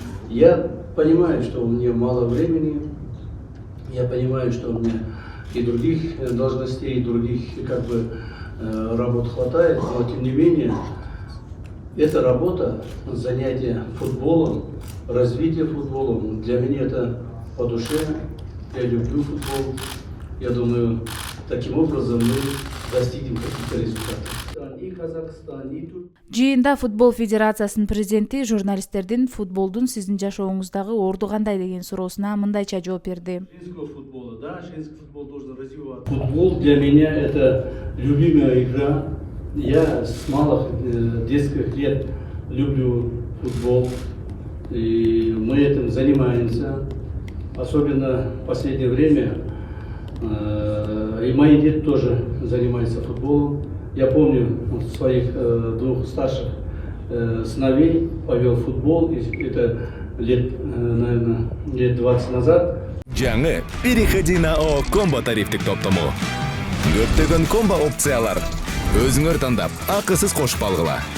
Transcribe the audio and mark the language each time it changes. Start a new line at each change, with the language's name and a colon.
Russian: Я понимаю, что у меня мало времени, я понимаю, что у меня и других должностей, и других работ хватает, но тем не менее эта работа, занятие футболом, развитие футболом, для меня это по душе, я люблю футбол. Я думаю, таким образом мы достигнем каких-то результатов. И Казахстан, и Турция.
Kyrgyz: Жыйында футбол федерациясынын президенти журналисттердин футболдун сиздин жашооңуздагы орду кандай деген суроосуна мындайча жооп берди.
Russian: Женского футбола, да, женский футбол должен развиваться. Футбол для меня это любимая игра. Я с малых детских лет люблю футбол, и мы этим занимаемся. Особенно в последнее время. И мои дети тоже занимаются футболом. Я помню своих двух старших сыновей повел в футбол. Это наверное, лет 20 назад.
Kyrgyz: Жаңы переходи на ООО Комбо тарифтик топтому. Көптөгөн комбо опциялар. Өзүңөр тандап, акысыз кошуп алгыла.